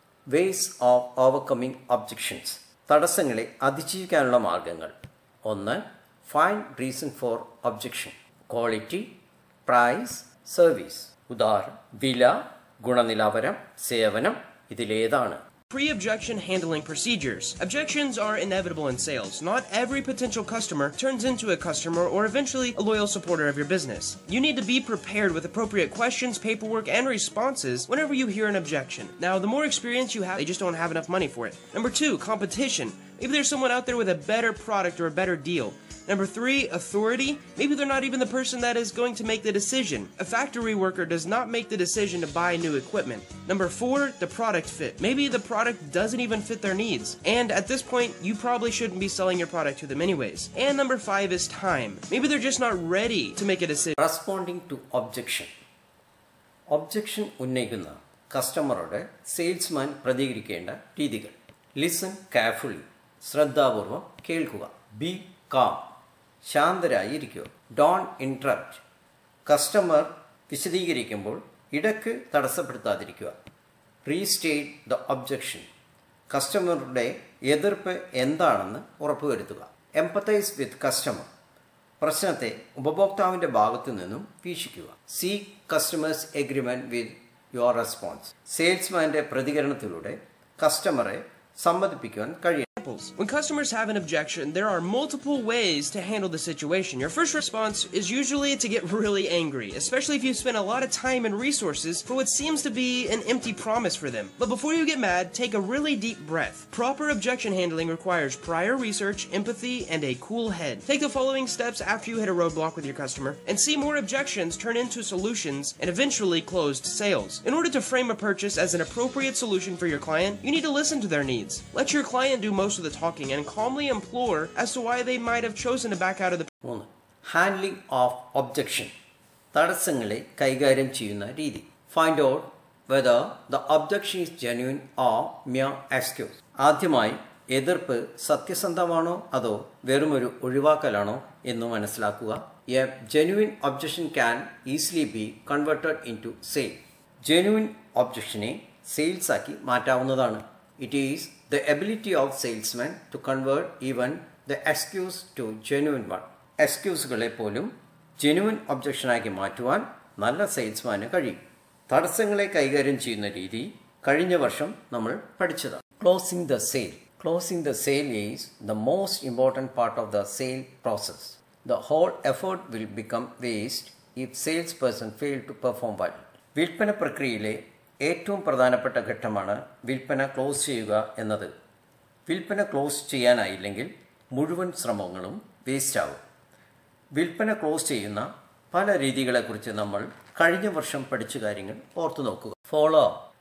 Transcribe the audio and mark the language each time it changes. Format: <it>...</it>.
<en>ways of overcoming objections,</en> <ml>തടസ്സങ്ങളെ അതിജീവിക്കാനുള്ള മാർഗങ്ങൾ.</ml> <en>1. Find reason for objection, quality, price, service,</en> <ml>ഉദാഹരണം വില, ഗുണനിലവാരം, സേവനം, ഇതിലേതാണ്.</ml> <en>Pre-objection handling procedures. Objections are inevitable in sales. Not every potential customer turns into a customer or eventually a loyal supporter of your business. You need to be prepared with appropriate questions, paperwork, and responses whenever you hear an objection. Now, the more experience you have, they just don't have enough money for it. Number 2, competition. Maybe there's someone out there with a better product or a better deal. Number 3, authority. Maybe they're not even the person that is going to make the decision. A factory worker does not make the decision to buy new equipment. Number 4, the product fit. Maybe the product doesn't even fit their needs. And at this point, you probably shouldn't be selling your product to them anyways. And number 5 is time. Maybe they're just not ready to make a decision. Responding to objection.</en> <ml>Objection ഉന്നയിക്കുന്ന കസ്റ്റമറോട് salesman പ്രതികരിക്കേണ്ട രീതികൾ.</ml> <en>listen carefully,</en> <ml>ശ്രദ്ധാപൂർവം കേൾക്കുക.</ml> <en>be calm,</en> <ml>ശാന്തരായി ഇരിക്കുക.</ml> <en>don't interrupt,</en> <ml>customer വിശദീകരിക്കുമ്പോൾ ഇടയ്ക്ക് തടസ്സപ്പെടുത്താതിരിക്കുക.</ml> <en>restate the objection,</en> <ml>കസ്റ്റമറുടെ എതിർപ്പ് എന്താണെന്ന് ഉറപ്പുവരുത്തുക.</ml> <en>empathise with customer,</en> <ml>പ്രശ്നത്തെ ഉപഭോക്താവിൻ്റെ ഭാഗത്തു നിന്നും വീക്ഷിക്കുക.</ml> <en>Seek customers agreement with your response.</en> <ml>സെയിൽസ്മാൻ്റെ പ്രതികരണത്തിലൂടെ കസ്റ്റമറെ സമ്മതിപ്പിക്കുവാൻ കഴിയും.</ml> <en>When customers have an objection, there are multiple ways to handle the situation. Your first response is usually to get really angry, especially if you spend a lot of time and resources for what seems to be an empty promise for them. But before you get mad, take a really deep breath. Proper objection handling requires prior research, empathy, and a cool head. Take the following steps after you hit a roadblock with your customer and see more objections turn into solutions and eventually closed sales. In order to frame a purchase as an appropriate solution for your client, you need to listen to their needs. Let your client do most of the talking and calmly implore as to why they might have chosen to back out of the.</en> <ml>3.</ml> <en>Handling of objection.</en> <ml>തടസ്സങ്ങളെ കൈകാര്യം ചെയ്യുന്ന രീതി.</ml> <en>Find out whether the objection is genuine or mere excuse.</en> <ml>ആദ്യമായി എതിർപ്പ് സത്യസന്ധമാണോ അതോ വെറുമൊരു ഒഴിവാക്കലാണോ എന്ന് മനസ്സിലാക്കുക.</ml> <en>A genuine objection can easily be converted into sale.</en> <ml>Genuine ഒബ്ജക്ഷനെ sales ആക്കി മാറ്റാവുന്നതാണ്.</ml> <en>It is the ability of salesman to convert even the excuse to genuine one.</en> <ml>എക്സ്ക്യൂസുകളെ പോലും genuine ഒബ്ജക്ഷനാക്കി മാറ്റുവാൻ നല്ല സെയിൽസ്മാന് കഴിയും. തടസ്സങ്ങളെ കൈകാര്യം ചെയ്യുന്ന രീതി കഴിഞ്ഞ വർഷം നമ്മൾ പഠിച്ചതാണ്.</ml> <en>Closing the sale. Closing the sale is the most important part of the sale process. The whole effort will become waste if salesperson fail to perform well.</en> <ml>വിൽപ്പന പ്രക്രിയയിലെ ഏറ്റവും പ്രധാനപ്പെട്ട ഘട്ടമാണ് വിൽപ്പന ക്ലോസ് ചെയ്യുക എന്നത്. വിൽപ്പന ക്ലോസ് ചെയ്യാനായില്ലെങ്കിൽ മുഴുവൻ ശ്രമങ്ങളും വേസ്റ്റ് ആകും. വിൽപ്പന ക്ലോസ് ചെയ്യുന്ന പല രീതികളെക്കുറിച്ച് നമ്മൾ കഴിഞ്ഞ വർഷം പഠിച്ച കാര്യങ്ങൾ ഓർത്തു നോക്കുക. Follow up.</ml>